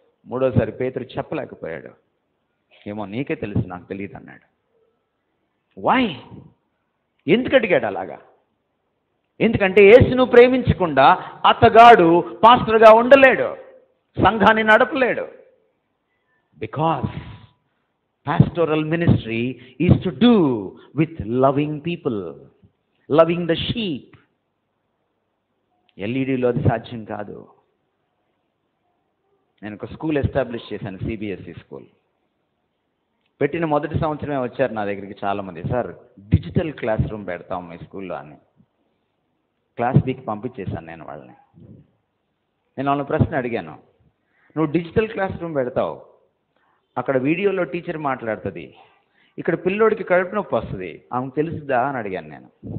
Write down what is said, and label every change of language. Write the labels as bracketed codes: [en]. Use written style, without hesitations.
[te] 3వసారి పేతురు చెప్పలేకపోయాడు. ఏమో నీకే తెలుసు, నాకు తెలియదు అన్నాడు. వై? ఎందుకు అడిగాడు అలాగా? ఎందుకంటే యేసును ప్రేమించకుండా అతగాడు పాస్టర్గా ఉండలేడు, సంఘాన్ని నడపలేడు. [en] Because pastoral ministry is to do with loving people, loving the sheep. [te] ఎల్ఈడిలో అది సాధ్యం కాదు. నేను ఒక స్కూల్ ఎస్టాబ్లిష్ చేశాను, సిబిఎస్ఈ స్కూల్. పెట్టిన మొదటి సంవత్సరమే వచ్చారు నా దగ్గరికి చాలామంది, సార్ డిజిటల్ క్లాస్ రూమ్ పెడతాం మీ స్కూల్లో అని. క్లాస్ బీకి పంపించేశాను నేను వాళ్ళని. నేను వాళ్ళని ప్రశ్న అడిగాను, నువ్వు డిజిటల్ క్లాస్ రూమ్ పెడతావు, అక్కడ వీడియోలో టీచర్ మాట్లాడుతుంది, ఇక్కడ పిల్లోడికి కడుపు నొప్పి వస్తుంది, ఆమెకు తెలుసుదా అని అడిగాను నేను.